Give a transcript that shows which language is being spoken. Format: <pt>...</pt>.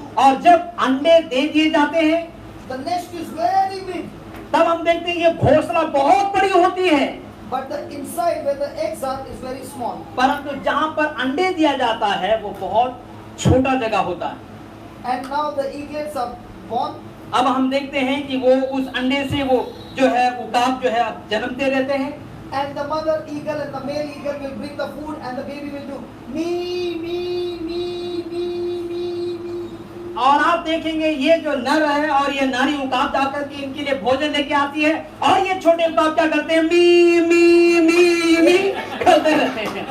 <hi>और जब अंडे दे दिए जाते हैं,</hi> <en>the nest is very big,</en> <hi>तब हम देखते हैं ये घोंसला बहुत बड़ी होती है,</hi> <en>but the inside where the eggs are is very small.</en> <hi>परंतु जहां पर अंडे दिया जाता है वो बहुत छोटा जगह होता है।</hi> <en>And now the eaglets are born.</en> <hi>अब हम देखते हैं कि वो उस अंडे से वो जो है उकाब जो है जन्मते रहते हैं,</hi> <en>And the mother eagle and the male eagle will bring the food and the baby will do me, me, me, me, me, me.</en> <hi>और आप देखेंगे ये जो नर है और ये नारी उकाब जाकर के इनके लिए भोजन लेके आती है, और ये छोटे उकाब क्या करते हैं, मी मी मी मी करते रहते हैं।</hi>